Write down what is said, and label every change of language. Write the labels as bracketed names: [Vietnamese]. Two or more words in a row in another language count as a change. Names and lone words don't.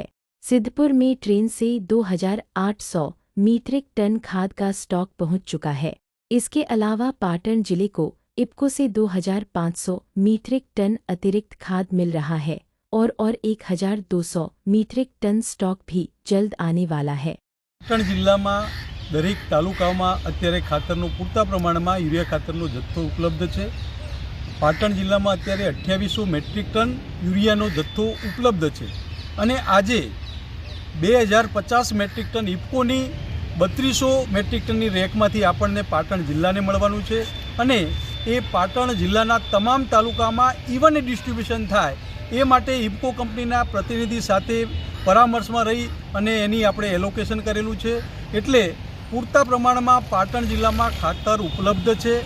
[Hindi] सिद्धपुर में ट्रेन से 2800 मीट्रिक टन खाद का स्टॉक पहुंच चुका है। इसके अलावा पाटन जिले को इप्को से 2500 मीट्रिक टन अतिरिक्त खाद मिल रहा है और 1200 मीट्रिक टन स्टॉक भी जल्द आने वाला है। [Gujarati] પાટણ જિલ્લામાં દરેક તાલુકામાં અત્યારે ખાતરનો પૂરતા પ્રમાણમાં યુરિયા ખાતરનો જથ્થો ઉપલબ્ધ છે। પાટણ જિલ્લામાં અત્યારે 2800 મેટ્રિક ટન યુરિયાનો જથ્થો ઉપલબ્ધ છે અને આજે 2050 મેટ્રિક ટન ઇફ્કોની 3200 મેટ્રિક ટનની રેકમાંથી આપણને પાટણ જિલ્લાને મળવાનું છે અને એ પાટણ જિલ્લાના તમામ તાલુકામાં [English] even distribution [Gujarati] થાય એ માટે ઇફ્કો કંપનીના પ્રતિનિધિ સાથે પરામર્શમાં રહી અને એની આપણે એલોકેશન કરેલું છે એટલે પૂરતા પ્રમાણમાં પાટણ જિલ્લામાં ખાતર ઉપલબ્ધ છે।